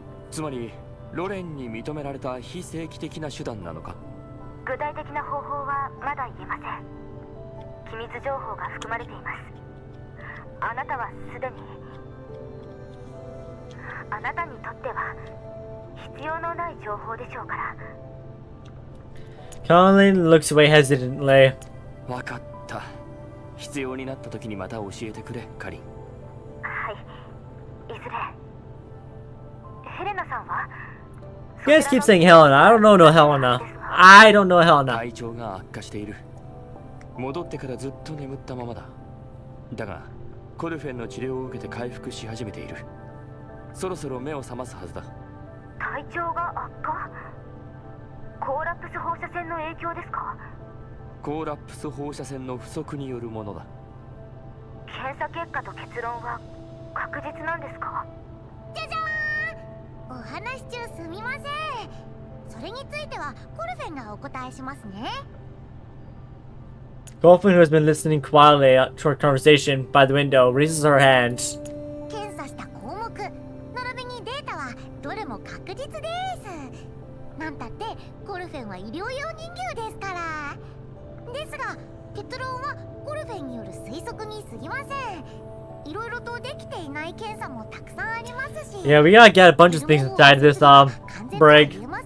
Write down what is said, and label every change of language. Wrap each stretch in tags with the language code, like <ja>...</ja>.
<ja>つまりロレンに認められた非正規的な手段なのか。具体的な方法はまだ言えません。機密情報が含まれています。あなたはすでにあなたにとっては必要のない情報でしょうから。</ja> <en>Colin looks away hesitantly.</en> <ja>わかった。必要になった時にまた教えてくれ、カリン。はい。いずれ。ヘレナさんは</ja> <en>You guys keep saying Helena. I don't know no Helena. I don't know Helena.</en> <ja>体調が悪化している。戻ってからずっと眠ったままだ。だが、コルフェンの治療を受けて回復し始めている。そろそろ目を覚ますはずだ。体調が悪化？コーラプス放射線の影響ですか？コーラプス放射線の不足によるものだ。検査結果と結論は確実なんですか？じゃじゃーん！お話中すみません。それについてはコルフェンがお答えしますね。</ja> <en>Golfin, who has been listening quietly to our conversation by the window, raises her hand.</en> <ja>検査した項目、並びにデータはどれも確実です。なんたってコルフェンは医療用人形ですから。ですが、結論はコルフェンによる推測に過ぎません。いろいろとできていない検査もたくさんありますし。</ja> <en>Yeah, we gotta get a bunch of things inside this break.</en>